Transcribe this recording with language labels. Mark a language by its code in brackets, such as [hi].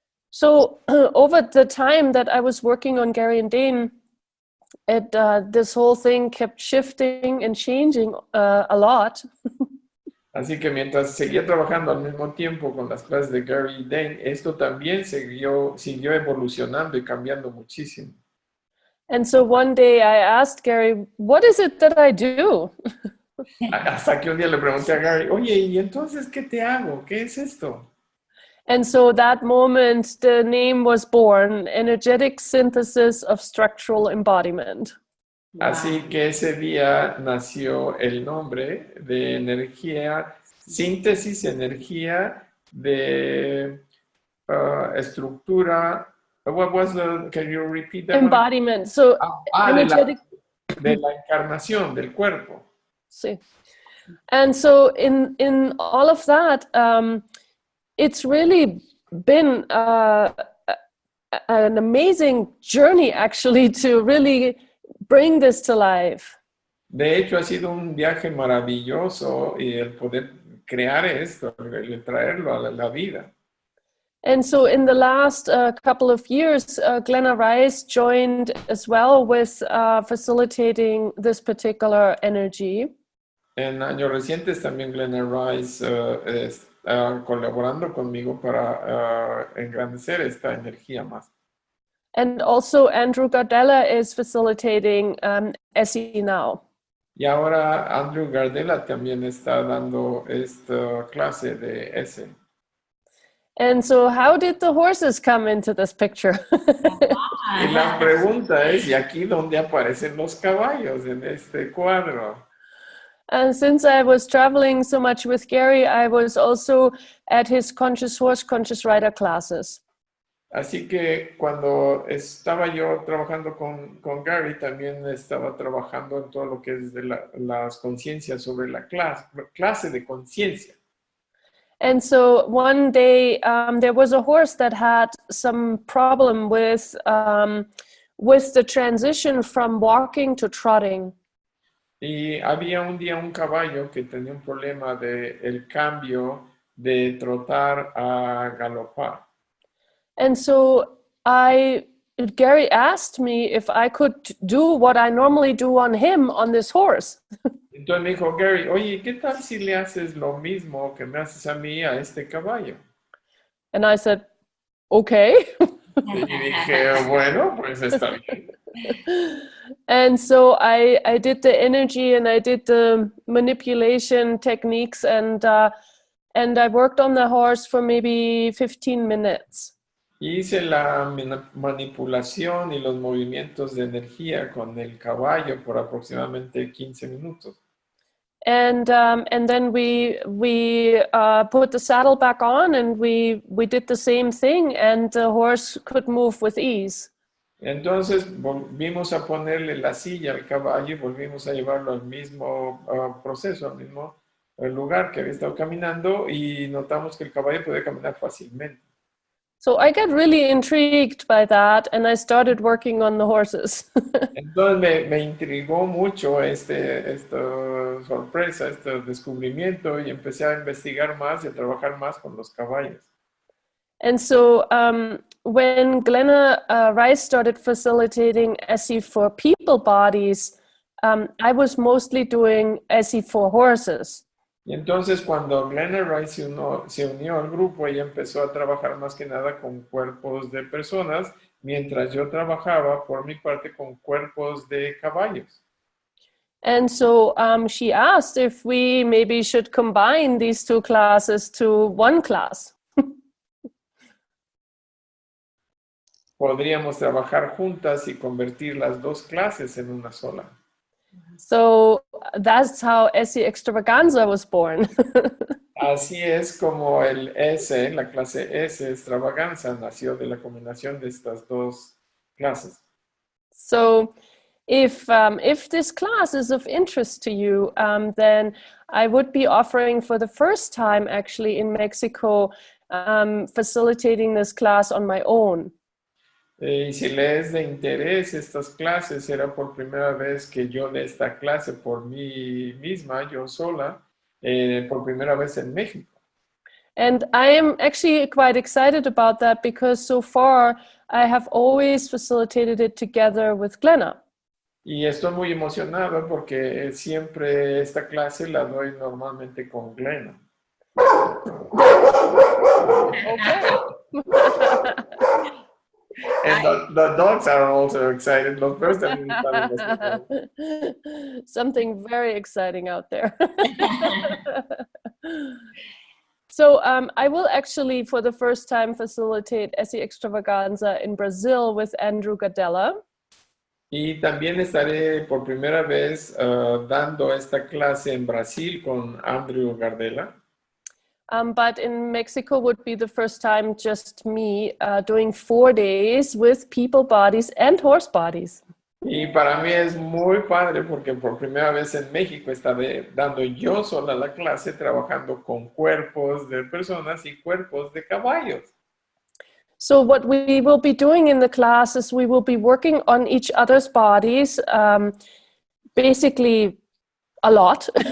[en] So over the time that I was working on Gary and Dane, this whole thing kept shifting and changing a lot. [es] Así que mientras seguía trabajando al mismo tiempo con las clases de Gary y Dane, esto también siguió evolucionando y cambiando muchísimo. [en] And so one day I asked Gary, what is it that I do? [es] Hasta que un día le pregunté a Gary, oye, ¿y entonces qué te hago? ¿Qué es esto? [en] And so that moment, the name was born, Energetic Synthesis of Structural Embodiment. [es] Así que ese día nació el nombre de energía, síntesis, energía de estructura. [en] What was the, can you repeat that? Embodiment. So energetic. [es] De la encarnación del cuerpo. Sí. [en] And so in all of that, it's really been an amazing journey actually to really bring this to life. [es] De hecho, ha sido un viaje maravilloso y el poder crear esto, el traerlo a la vida. [en] And so in the last couple of years, Glenna Rice joined as well with facilitating this particular energy. [es] En años recientes también Glenna Rice está colaborando conmigo para engrandecer esta energía más. [en] And also Andrew Gardella is facilitating ESSE now. [es] Y ahora Andrew Gardella también está dando esta clase de ESSE. [en] And so how did the horses come into this picture? [es] Y la pregunta es, ¿y aquí dónde aparecen los caballos en este cuadro? [en] And since I was traveling so much with Gary, I was also at his Conscious Horse, Conscious Rider classes. [es] Así que cuando estaba yo trabajando con Gary, también estaba trabajando en todo lo que es de las conciencias sobre la clase de conciencia. [en] And so one day there was a horse that had some problem with the transition from walking to trotting. [es] Y había un día un caballo que tenía un problema de el cambio de trotar a galopar. [en] And so Gary asked me if I could do what I normally do on him on this horse. [es] Entonces me dijo Gary, oye, ¿qué tal si le haces lo mismo que me haces a mí a este caballo? [en] And I said, okay. [es] Y dije, bueno, pues está bien. [en] And so I did the energy and I did the manipulation techniques and I worked on the horse for maybe 15 minutes. [es] Hice la manipulación y los movimientos de energía con el caballo por aproximadamente 15 minutos. [en] And then we put the saddle back on and we did the same thing and the horse could move with ease. [es] Entonces volvimos a ponerle la silla al caballo y volvimos a llevarlo al mismo proceso, al mismo lugar que había estado caminando y notamos que el caballo podía caminar fácilmente. [en] So I got really intrigued by that and I started working on the horses. [es] Entonces me intrigó mucho esta sorpresa, este descubrimiento y empecé a investigar más y a trabajar más con los caballos. [en] And so when Glenna Rice started facilitating ESSE for people bodies, I was mostly doing ESSE for horses. [es] Y entonces cuando Glenna Rice se unió al grupo, ella empezó a trabajar más que nada con cuerpos de personas, mientras yo trabajaba por mi parte con cuerpos de caballos. [en] And so she asked if we maybe should combine these two classes to one class. [es] Podríamos trabajar juntas y convertir las dos clases en una sola. [en] So that's how ESSE Extravaganza was born. [es] Así es como el ESSE, la clase ESSE Extravaganza, nació de la combinación de estas dos clases. [en] So if this class is of interest to you, then I would be offering for the first time actually in Mexico, facilitating this class on my own. [es] Y si le es de interés estas clases, será por primera vez que yo dé esta clase por mí misma, yo sola, por primera vez en México. [en] And I am actually quite excited about that because so far I have always facilitated it together with Glenna. [es] Y estoy muy emocionado porque siempre esta clase la doy normalmente con Glenna. [en] Okay. And the dogs are also excited. [es] Los perros también están emocionados. [en] Something very exciting out there. So I will actually, for the first time, facilitate ESSE Extravaganza in Brazil with Andrew Gadella. [es] Y también estaré por primera vez dando esta clase en Brasil con Andrew Gardella. [en] But in Mexico would be the first time just me doing 4 days with people bodies and horse bodies. [es] Y para mí es muy padre porque por primera vez en México estaré dando yo sola la clase trabajando con cuerpos de personas y cuerpos de caballos. [en] So what we will be doing in the class is we will be working on each other's bodies, basically a lot.